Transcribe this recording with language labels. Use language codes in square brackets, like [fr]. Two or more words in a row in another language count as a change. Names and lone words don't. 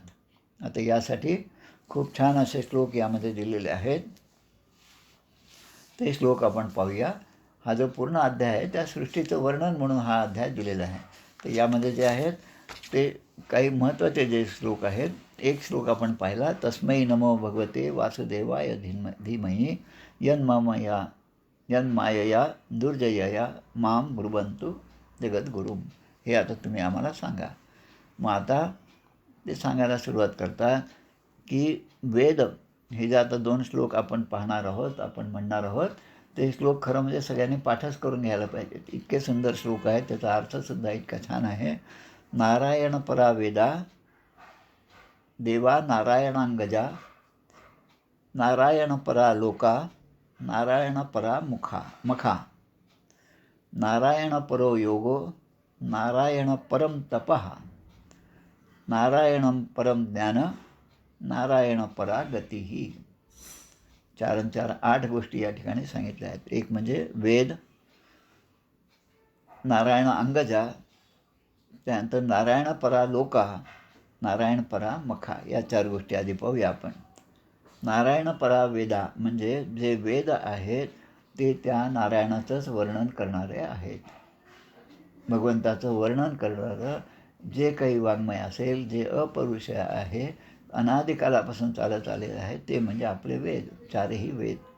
[mr] आता यासाठी खूप छान असे श्लोक यामध्ये दिलेले आहेत. ते श्लोक आपण पाहूया. हा जो पूर्ण अध्याय आहे त्या सृष्टीचं वर्णन म्हणून हा अध्याय दिलेला आहे. तर यामध्ये जे आहेत ते काही महत्त्वाचे जे श्लोक आहेत. एक श्लोक आपण पाहिला, [sa] तस्मै नमो भगवते वासुदेवाय धीमहि यन्मायया दुर्जयया माम ब्रुवन्तु जगद्गुरुम. [mr] हे आता तुम्ही आम्हाला सांगा. मग आता ते सांगायला सुरुवात करतात की वेद हे जे आता 2 श्लोक आपण पाहणार आहोत, आपण म्हणणार आहोत, ते श्लोक खरं म्हणजे सगळ्यांनी पाठच करून घ्यायला पाहिजेत. इतके सुंदर श्लोक आहेत, त्याचा अर्थसुद्धा इतका छान आहे. [sa] नारायण परा वेदा देवा नारायणांगजा नारायण परा लोका नारायण परा मखा नारायण परो योगो नारायण परम तपः नारायणं परम ज्ञान नारायण परा गतिही. [mr] 4 आणि 4 8 गोष्टी या ठिकाणी सांगितल्या आहेत. एक म्हणजे वेद, [sa] नारायण अंगजा, [mr] त्यानंतर [sa] नारायण परा लोका, नारायण परा मखा. [mr] या 4 गोष्टी आधी पाहूया आपण. [sa] नारायण परा वेदा [mr] म्हणजे जे वेद आहेत ते त्या नारायणाचंच वर्णन करणारे आहेत. भगवंताचं वर्णन करणारं जे काही वाङ्मय असेल, जे अपरुष आहे, अनादिकालापासून चालत आलेलं आहे, ते म्हणजे आपले वेद, 4ही वेद.